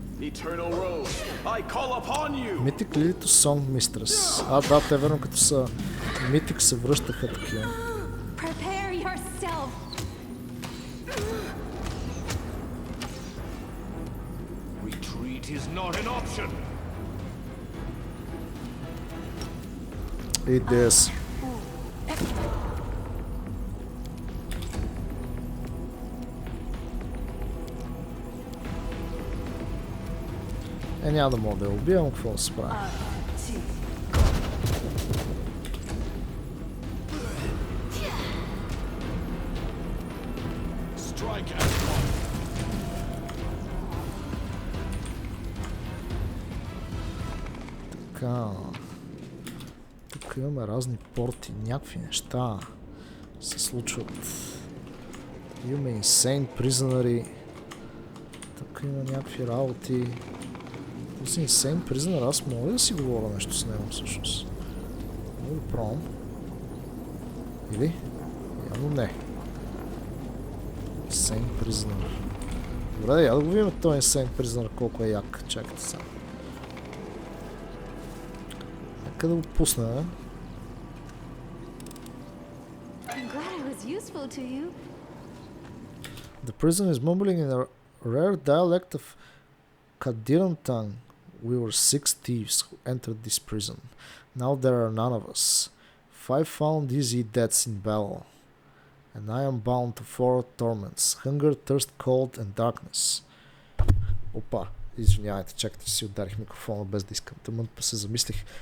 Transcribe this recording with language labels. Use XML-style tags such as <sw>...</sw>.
<en>Eternal Rose, I call upon you. Mythic Lily to Song Mistress.</en> <bg>А, да, те верно като са Mythic се връщаха такива.</bg> <en>Prepare yourself. Retreat is not an option. Eat this.</en> <bg>Няма да мога да я убивам, какво да се прави?</bg> <en>Strike at one.</en> <bg>Така. Тук имаме разни порти, някакви неща се случват. Имаме Insane Prisoner. Тук има някакви работи. Този Insane Prisoner, аз мога ли да си говоря нещо с него всъщност? Мога да пробвам. Или? Явно не. Insane Prisoner. Добре, я да го видим този Insane Prisoner колко е як. Чакайте сега. Нека да го пусна,</bg> <en>I'm glad I was useful to you. The prison is mumbling in a rare dialect of Kadiran tongue. We were 6 thieves who entered this prison. Now there are none of us. 5 found easy deaths in battle. And I am bound to 4 torments. Hunger, thirst, cold and darkness. Опа,</en> <bg>Извинявайте, чакайте, си ударих микрофона без да искам. Тъмън се замислих.</bg>